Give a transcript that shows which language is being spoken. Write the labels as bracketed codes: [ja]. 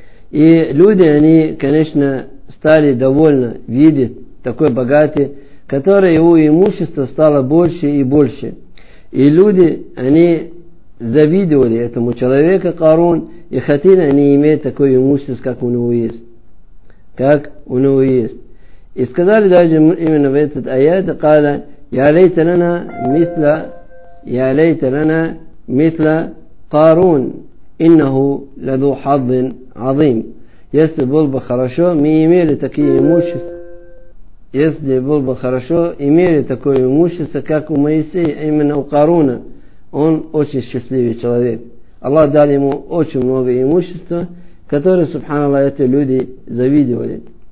[ru] И люди, они, конечно, стали довольны видеть такой богатый, который его имущество стало больше и больше. И люди, они завидовали этому человеку, Карун, и хотели они иметь такое имущество, как у него есть. как у него есть. И сказали даже именно в этот аят, [ar] قَالَ يَا لَيْتَ لَنَا مِثْلَ قَارُونَ إِنَّهُ لَذُو حَظٍ عَظِيمٍ. [ru] Если было бы хорошо, мы имели такие имущества. Если было бы хорошо, имели такое имущество, как у Моисея, именно у Каруна. Он очень счастливый человек. Аллах дал ему очень много имущества, которые, субханаллах, эти люди завидовали.